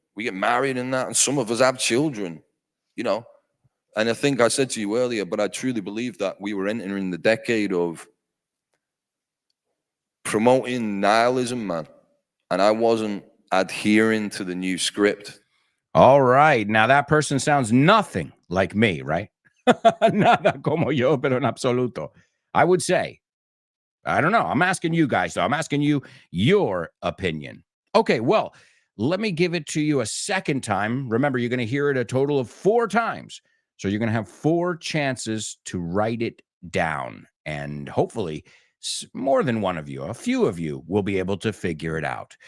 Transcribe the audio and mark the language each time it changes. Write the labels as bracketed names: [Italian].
[English] We get married and that, and some of us have children, And I think I said to you earlier, but I truly believe that we were entering the decade of promoting nihilism, man. And I wasn't adhering to the new script. All right. Now that person sounds nothing like me, right? [Spanish] Nada como yo, pero en absoluto. [English] I would say, I don't know. I'm asking you guys, though. I'm asking you your opinion. Okay, well, let me give it to you a second time. Remember, you're going to hear it a total of 4 times. So you're going to have 4 chances to write it down. And hopefully, more than one of you, a few of you, will be able to figure it out.